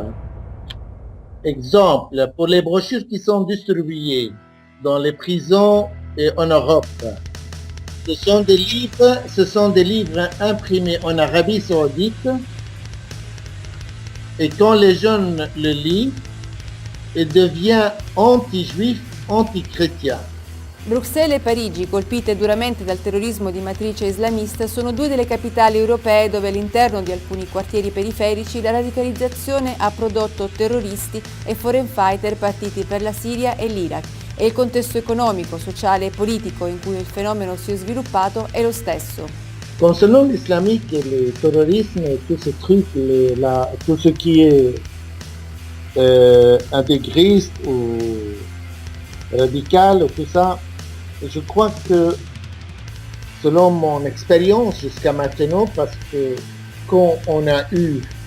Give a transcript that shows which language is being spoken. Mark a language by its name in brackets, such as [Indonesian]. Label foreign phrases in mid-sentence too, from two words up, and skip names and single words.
[French] Exemple, pour les brochures qui sont distribuées dans les prisons et en Europe, ce sont des livres imprimés en Arabie Saoudite, et quand les jeunes le lisent, il devient anti-juif, anti-chrétien. [Italian] Bruxelles e Parigi, colpite duramente dal terrorismo di matrice islamista, sono due delle capitali europee dove all'interno di alcuni quartieri periferici la radicalizzazione ha prodotto terroristi e [English] foreign fighter [Italian] partiti per la Siria e l'Iraq. E il contesto economico, sociale e politico in cui il fenomeno si è sviluppato è lo stesso. [French] Concernant l'islamique et le terrorisme et tous ces trucs, tout ce qui est intégriste ou radical, tout ça, je crois que selon mon expérience jusqu'à maintenant, parce que quand on a eu